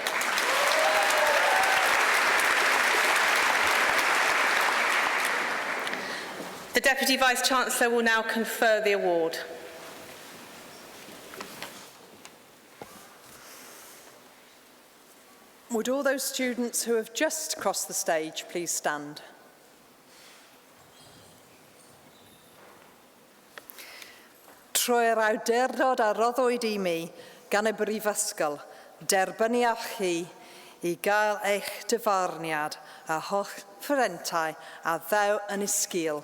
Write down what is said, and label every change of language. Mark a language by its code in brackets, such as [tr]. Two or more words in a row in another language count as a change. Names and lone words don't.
[en] The Deputy Vice-Chancellor will now confer the award. Would all those students who have just crossed the stage please stand? [cy] Trwy'r awdurdod a roddwyd I mi gan y Brifysgol, derbyniaf chi I gael eich dyfarniad a holl ffrentau a ddew yn ysgil.